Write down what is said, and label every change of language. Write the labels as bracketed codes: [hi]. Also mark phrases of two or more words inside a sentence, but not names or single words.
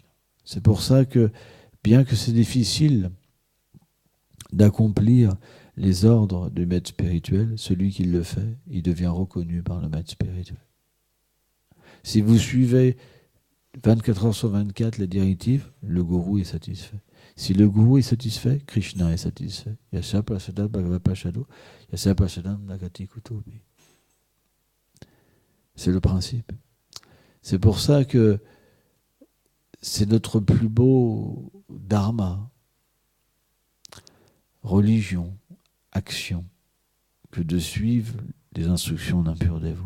[fr] C'est pour ça que, bien que c'est difficile d'accomplir les ordres du maître spirituel, celui qui le fait, il devient reconnu par le maître spirituel. Si vous suivez 24 heures sur 24 les directives, le gourou est satisfait. Si le gourou est satisfait, Krishna est satisfait. [sa] Yasha prasadam bhagavad pashado, yasha prasadam nagati kutobi. [fr] C'est le principe. C'est pour ça que c'est notre plus beau dharma, religion, action, que de suivre les instructions d'un pur dévot.